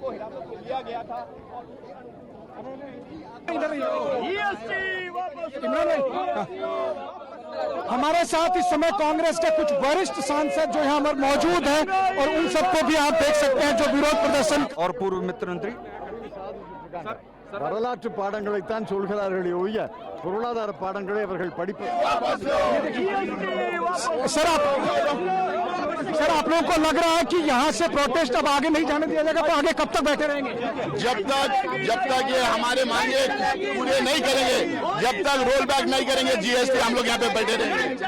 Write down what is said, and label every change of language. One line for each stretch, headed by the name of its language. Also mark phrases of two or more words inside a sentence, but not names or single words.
Hindi: हमारे साथ इस समय कांग्रेस के कुछ वरिष्ठ सांसद जो यहाँ पर मौजूद हैं, और उन सबको भी आप देख सकते हैं जो विरोध प्रदर्शन। और पूर्व मित्र मंत्री
Tamil: வரலாற்று பாடங்களைத்தான் சொல்கிறார்களே ஒழிய பொருளாதார பாடங்களை அவர்கள் படிப்பு।
Hindi: सर, आप लोगों को लग रहा है कि यहाँ से प्रोटेस्ट अब आगे नहीं जाने दिया जाएगा, तो आगे कब तक बैठे रहेंगे? जब तक ये हमारे मांगे पूरे नहीं करेंगे, जब तक
English: roll back
Hindi: नहीं करेंगे GST, हम लोग यहाँ पे बैठे रहेंगे।